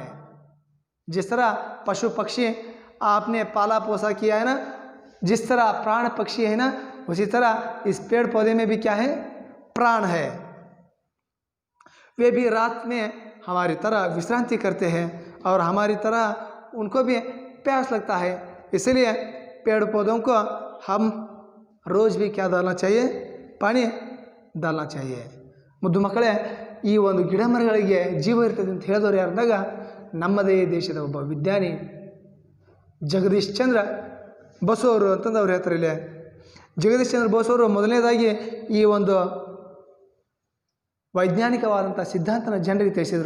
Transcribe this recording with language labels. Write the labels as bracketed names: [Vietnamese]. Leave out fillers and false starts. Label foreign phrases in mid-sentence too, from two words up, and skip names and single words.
[Hindi] जिस तरह पशु पक्षी आपने पाला पोसा किया है ना, जिस तरह प्राण पक्षी है ना, उसी तरह इस पेड़ पौधे में भी क्या है, प्राण है। वे भी रात में हमारी तरह विश्रांति करते हैं और हमारी तरह उनको भी प्यास लगता है, इसलिए पेड़ पौधों को हम रोज़ भी क्या डालना चाहिए, पानी डालना चाहिए। [Kannada] ಮುದ್ದು ಮಕ್ಕಳೇ, ಈ ಒಂದು ಗಿಡ ಮರಗಳಿಗೆ ಜೀವ ಇರ್ತದೆ ಅಂತ ಹೇಳಿದವರು ಯಾರಂದಾಗ ನಮ್ಮದೇ ದೇಶದ ಒಬ್ಬ ವಿಜ್ಞಾನಿ ಜಗದೀಶ್ ಚಂದ್ರ ಬಸು ಅವರು ಅಂತಂದು ಅವ್ರು ಹೇಳ್ತಾರೆ. ಇಲ್ಲಿ ಜಗದೀಶ್ ಚಂದ್ರ ಬೋಸ್ ಅವರು ಮೊದಲನೇದಾಗಿ ಈ ಒಂದು ವೈಜ್ಞಾನಿಕವಾದಂಥ ಸಿದ್ಧಾಂತನ ಜನರಿಗೆ ತಿಳಿಸಿದರು.